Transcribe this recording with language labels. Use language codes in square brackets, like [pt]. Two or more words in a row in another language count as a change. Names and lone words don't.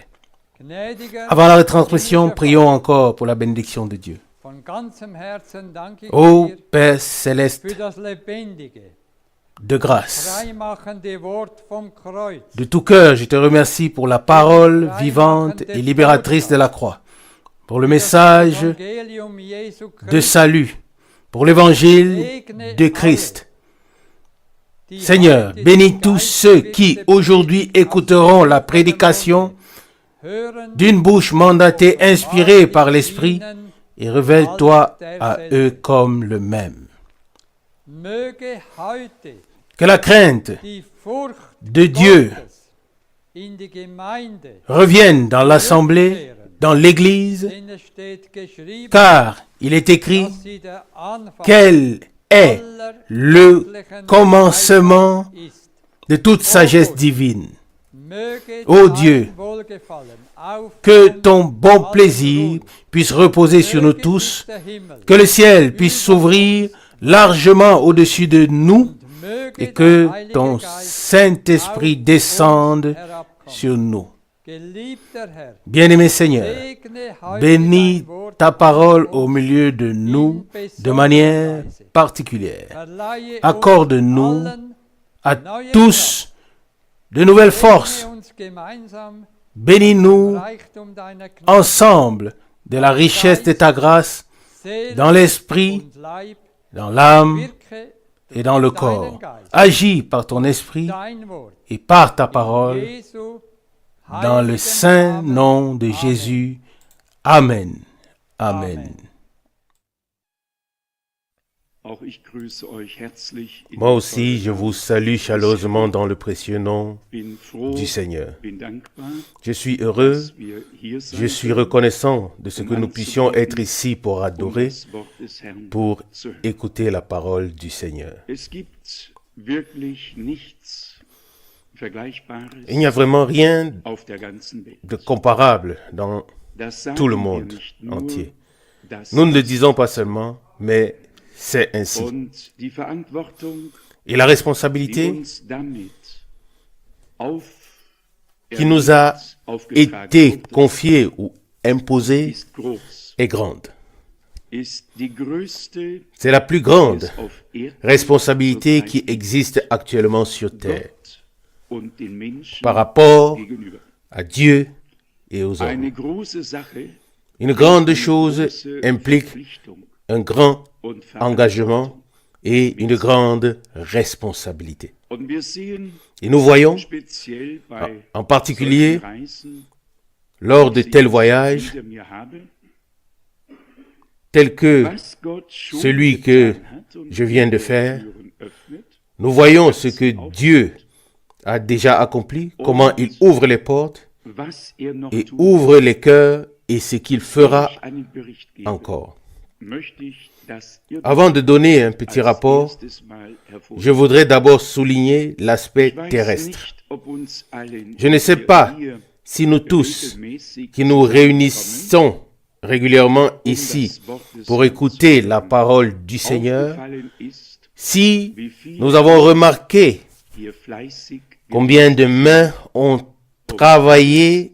[de] gnädiger [fr] Avant la retransmission, prions encore pour la bénédiction de Dieu. [de] von ganzem Herzen danke ich [fr] Ô [de] dir [fr] Père céleste [de] für das lebendige, [fr] de grâce, [de] freimachende Wort vom Kreuz. [fr] de tout cœur, je te remercie pour la parole vivante et libératrice de la croix, pour le message [de] Evangelium Jesu [fr] de [de] Christi, [fr] salut, pour l'évangile de Christ. Seigneur, bénis tous ceux qui aujourd'hui écouteront la prédication [de] hören [fr] d'une bouche mandatée, inspirée par l'Esprit, [de] ihnen, [fr] et révèle-toi à eux comme le même. [de] möge heute [fr] Que la crainte [de] die Furcht [fr] de Dieu [de] Gottes in die Gemeinde, [fr] revienne dans l'assemblée, dans l'Église, [de] denn es steht geschrieben, [fr] car il est écrit [de] dass sie der Anfang [fr] quel est [de] aller [fr] le [de] göttlichen [fr] commencement [de] Weisheit ist. [fr] de toute sagesse divine. [de] Möge [fr] Ô [de] dein [fr] Dieu, [de] Wohlgefallen auf [fr] que [de] uns [fr] ton bon [de] allen [fr] plaisir [de] ruhen. [fr] puisse reposer sur nous [de] Möge [fr] tous, [de] sich der Himmel [fr] que le ciel puisse s'ouvrir largement au-dessus de nous [de] möge [fr] et [de] der [fr] que [de] Heilige [fr] ton [de] Geist [fr] Saint-Esprit [de] auf [fr] descende [de] uns herabkommen. [fr] sur nous. [de] Geliebter Herr, [fr] Bien-aimé Seigneur, [de] segne heute [fr] bénis [de] dein Wort [fr] ta parole [de] uns, [fr] au milieu de nous [de] in [fr] de [de] besonderer [fr] manière [de] Weise. [fr] particulière. [de] Verleihe [fr] Accorde-nous [de] uns allen [fr] à [de] neue [fr] tous de nouvelles [de] Kraft. [fr] forces. [de] Segne uns gemeinsam [fr] Bénis-nous [de] im Reichtum deiner Gnade, [fr] ensemble de la richesse de ta grâce [de] Seele [fr] dans l'esprit, [de] und Leib, [fr] dans l'âme [de] wirke [fr] et dans le corps. Agis par ton esprit [de] dein Wort. [fr] et par ta parole [de] Jesu [fr] dans le [de] heiligem [fr] saint [de] Namen. [fr] nom de [de] Amen. [fr] Jésus. Amen. Amen. Amen. [de] Auch ich grüße euch herzlich in [fr] Moi [de] dem [fr] aussi, [de] tollen [fr] je [de] Namen [fr] vous salue [de] des [fr] chaleureusement [de] Herrn. [fr] dans le précieux nom [de] Bin froh, [fr] du Seigneur. [de] bin dankbar, [fr] Je suis heureux, [de] dass wir hier sein [fr] je suis [de] können, [fr] reconnaissant de ce que nous puissions être ici pour [de] um [fr] adorer, [de] das Wort des Herrn [fr] pour [de] zu hören. [fr] écouter la parole du Seigneur. [de] Es gibt wirklich nichts Vergleichbares [fr] Il n'y a vraiment rien [de] auf der ganzen Welt. [fr] de comparable dans [de] Das sagen [fr] tout le [de] wir [fr] monde [de] nicht nur, [fr] entier. [de] das [fr] Nous ne le [de] ist. [fr] disons pas seulement, mais c'est ainsi. [de] Und die Verantwortung, [fr] Et la [de] die [fr] responsabilité [de] uns damit [fr] qui nous a [de] aufgetragen [fr] été [de] wurde, [fr] confiée ou imposée [de] ist groß, [fr] est grande. [de] ist die größte, [fr] C'est la plus [de] die [fr] grande [de] es auf Erden [fr] responsabilité [de] zurzeit [fr] qui existe actuellement sur terre [de] Gott und den Menschen [fr] par rapport [de] gegenüber. [fr] à Dieu et aux hommes. [de] Eine große Sache, [fr] Une grande [de] eine [fr] chose [de] große [fr] implique [de] Verpflichtung [fr] un grand [de] und [fr] engagement et une grande responsabilité. [de] Und wir sehen [fr] Et nous voyons, [de] speziell bei [fr] en particulier [de] solchen Reisen, [fr] lors de [de] die [fr] tels [de] ich [fr] voyages, [de] hinter mir habe, [fr] tels que [de] was Gott schon [fr] celui que [de] getan hat und [fr] je viens de [de] die [fr] faire, [de] Türen öffnet, [fr] nous voyons ce que Dieu a déjà accompli, comment il ouvre les portes [de] was noch [fr] et [de] tut. [fr] ouvre les cœurs et ce qu'il fera [de] Wenn ich einen Bericht gebe, [fr] encore. [de] möchte ich, dass ihr [fr] Avant de donner un petit [de] als [fr] rapport, [de] erstes Mal [fr] je voudrais d'abord souligner l'aspect [de] Ich weiß [fr] terrestre. [de] nicht, ob uns allen [fr] Je ne sais [de] hier [fr] pas [de] hier [fr] si nous tous, [de] regelmäßig [fr] qui nous réunissons régulièrement ici pour écouter la parole du Seigneur, [de] aufgefallen ist, [fr] si [de] wie viele [fr] nous avons remarqué [de] hier fleißig [fr] combien de mains ont travaillé